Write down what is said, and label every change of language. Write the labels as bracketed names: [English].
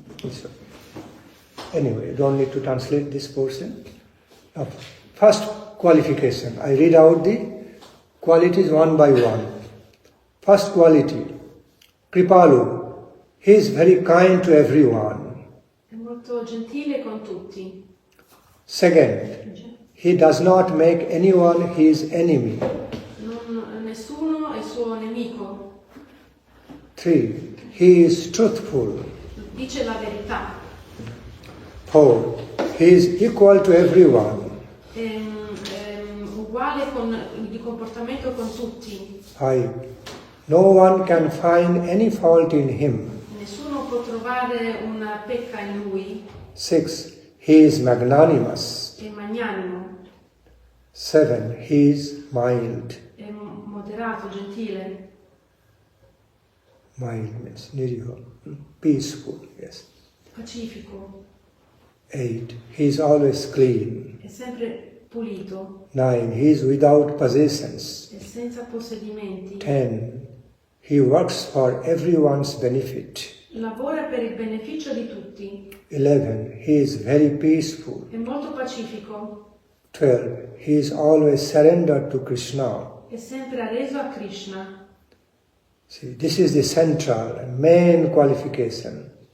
[English] So, anyway, don't need to translate this portion. Now, first qualification. I read out the qualities one by one. First quality, Kripalu. He is very kind to everyone. [Italian] È molto gentile con tutti. [English] Second, he does not make anyone his enemy. [Italian] Nessuno è suo nemico. [English] 3, he is truthful. [Italian] Dice la verità. [English] 4, he is equal to everyone. [Italian] È uguale di comportamento con tutti. [English] 5, no one can find any fault in him. [Italian] Nessuno può trovare una pecca in lui. [English] 6, he is magnanimous. [Italian] È magnanimo. [English] 7, he is mild. [Italian] È moderato, gentile. [English] Mild means niriho, peaceful, yes. [Italian] Pacifico. [English] 8, he is always clean. [Italian] È sempre pulito. [English] 9, he is without possessions. [Italian] È senza possedimenti. [English] 10, he works for everyone's benefit. [Italian] Lavora per il beneficio di tutti. [English] 11, he is very peaceful. [Italian] È molto pacifico. [English] 12, he is always surrendered to Krishna. [Italian] È sempre arreso a Krishna. [English] See, this is the central and main qualification.